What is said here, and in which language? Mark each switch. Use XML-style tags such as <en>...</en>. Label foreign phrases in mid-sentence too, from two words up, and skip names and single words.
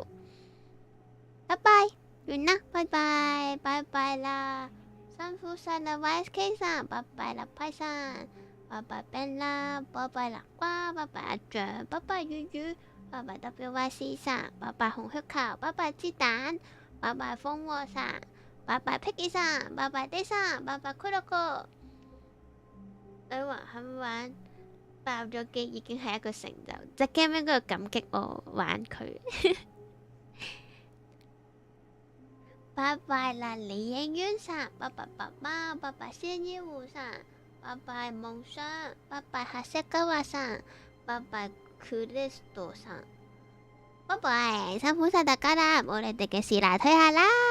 <yue>拜拜，完啦，拜拜，拜拜啦，辛苦晒啦 YSK さん，拜拜啦派さん。拜拜 Ben 啦，拜拜南瓜，拜拜阿象，拜拜魚魚，拜拜 WYC さん，拜拜紅血球，拜拜雞蛋，拜拜蜂窩さん，拜拜 Piggy さん，拜拜 D さん，拜拜骷髏哥。女王肯玩爆咗機已經係一個成就，隻 game 應該要感激我玩佢。拜拜啦，李應淵さん，拜拜爸爸，拜拜仙醫護さん。拜拜夢想，拜拜長谷川さん，拜拜クリストさん，拜拜，辛苦晒大家啦，冇你哋嘅事啦，退下啦。</yue>